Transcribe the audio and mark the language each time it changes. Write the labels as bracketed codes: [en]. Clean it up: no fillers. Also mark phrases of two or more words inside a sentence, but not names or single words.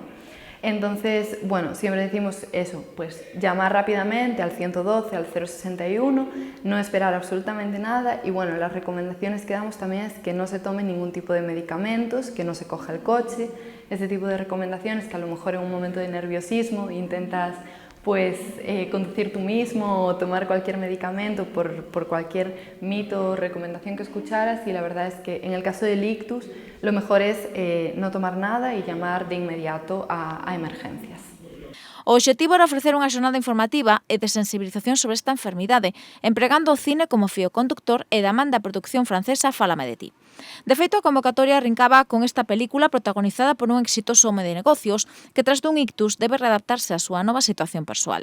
[es] Entonces, siempre decimos eso, llamar rápidamente al 112, al 061, no esperar absolutamente nada y las recomendaciones que damos también es que no se tome ningún tipo de medicamentos, que no se coja el coche, ese tipo de recomendaciones que a lo mejor en un momento de nerviosismo intentas conducir tú mismo o tomar cualquier medicamento por cualquier mito o recomendación que escucharas y la verdad es que en el caso del ictus lo mejor es no tomar nada y llamar de inmediato a emergencias. [gl] O obxectivo era ofrecer unha xornada informativa e de sensibilización sobre esta enfermidade, empregando o cine como fío conductor e da man da produción francesa Fálame de ti. De feito, a convocatoria arrincaba con esta película protagonizada por un exitoso home de negocios que tras dun ictus debe readaptarse á súa nova situación persoal.